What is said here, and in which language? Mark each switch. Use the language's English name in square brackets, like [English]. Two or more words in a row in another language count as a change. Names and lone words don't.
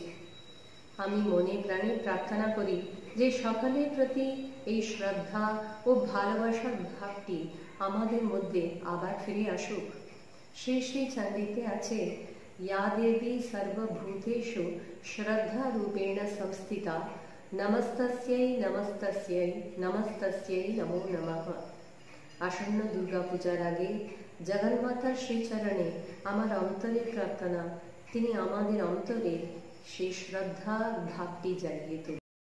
[Bangla] আমি মনে প্রাণে প্রার্থনা করি যে সকলের প্রতি এই শ্রদ্ধা ও ভালোবাসার ভাবটি আমাদের মধ্যে আবার ফিরে আসুক। শ্রী শ্রী চণ্ডীতে আছে, [Sanskrit] ইয়া দেবী সর্বভূতেষু শ্রদ্ধা রূপেণ সংস্থিতা নমস্তস্যৈ নমস্তস্যৈ নমস্তস্যৈ নমো নমঃ। [Bangla] আসন্ন দুর্গাপূজার আগে জগন্মাতার শ্রীচরণে আমার অন্তরের প্রার্থনা, তিনি আমাদের অন্তরে সেই শ্রদ্ধা ভাবটি জাগিয়ে তোলে।